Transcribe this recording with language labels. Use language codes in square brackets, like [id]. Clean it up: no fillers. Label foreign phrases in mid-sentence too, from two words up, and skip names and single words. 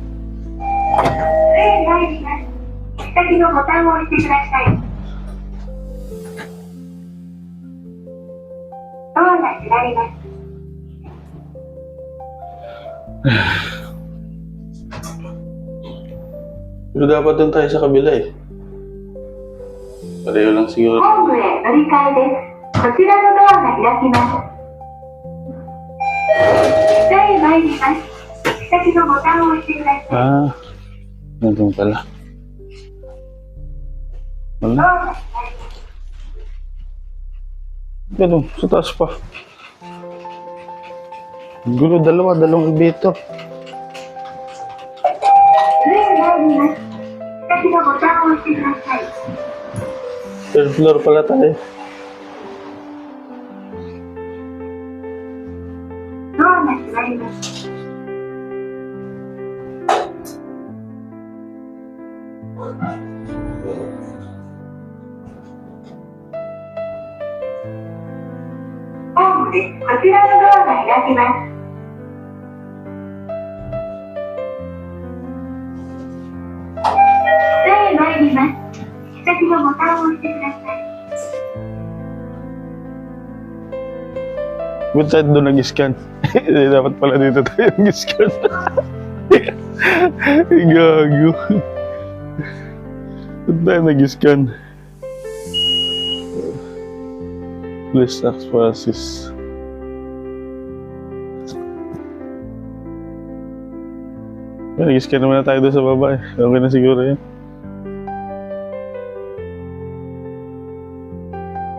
[ja] 先のボタンを押してください。ドアが開ります。 [tl] Pero dapat dun tayo sa kabila eh. Pareho lang siguro. [ja] 本部へ乗り換えです。こちらのドアが開きます。下へ参ります。先のボタンを押してください。 [tl] Ah, nandun pala. [ja] ドア [tl] Wala. [ja] が開ります。 [tl] Ganun, sa taas pa. Gulo, dalawang elevator. [ja] 上へ参ります。先のボタンを押してください。 [en] Third floor [tl] pala tayo. [ja] ドアが閉まります。ホームです。こちらのドアが開きます。下へ参ります。先のボタンを押してください。 [tl] Ba't tayo doon nag-scan? Dapat pala dito tayo nag-scan. Gago. Ba't tayo nag-scan? [en] Please ask for assist. [tl] Nag-scan naman na tayo doon sa baba eh. Okay na siguro yan.